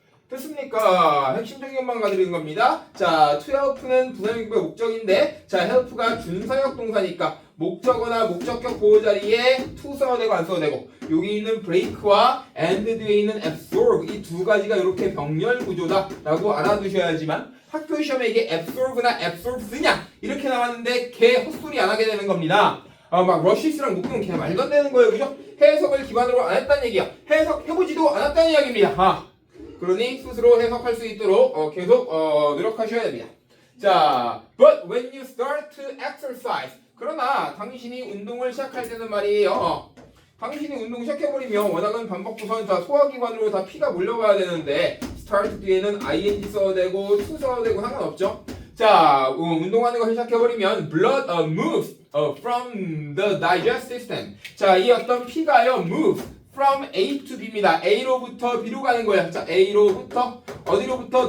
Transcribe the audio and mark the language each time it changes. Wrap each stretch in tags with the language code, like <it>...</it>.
<ko>됐습니까? 핵심적인 것만 가드리는 겁니다. 자, to help는 부사적용법의 목적인데, 자, help가 준사역 동사니까 목적어나 목적격 보호 자리에 to 써도 되고 안 써도 되고, 여기 있는 break와 and 뒤에 있는 absorb 이 두 가지가 이렇게 병렬 구조다라고 알아두셔야지만 학교 시험에 이게 absorb나 absorbs냐 이렇게 나왔는데 걔 헛소리 안 하게 되는 겁니다. 막 rushes랑 묶으면 그냥 말도 안 되는 거예요. 그죠? 해석을 기반으로 안 했다는 얘기야. 해석해보지도 않았다는 이야기입니다. 그러니 스스로 해석할 수 있도록 계속 노력하셔야 됩니다.</ko> <en>자, but when you start to exercise.</en> <ko>그러나 당신이 운동을 시작할 때는 말이에요. 당신이 운동 시작해버리면 워낙은 반복부선 다 소화기관으로 다 피가 몰려가야 되는데 start 뒤에는 ing 써도 되고 to 써도 되고 상관없죠. 자, 운동하는 걸 시작해버리면</ko> <en>blood moves from the digestive system.</en> <ko>자, 이 어떤 피가요</ko> <en>move from A to B</en> <ko>입니다. A로부터 B로 가는 거예요. 자, A로부터 어디로부터?</ko>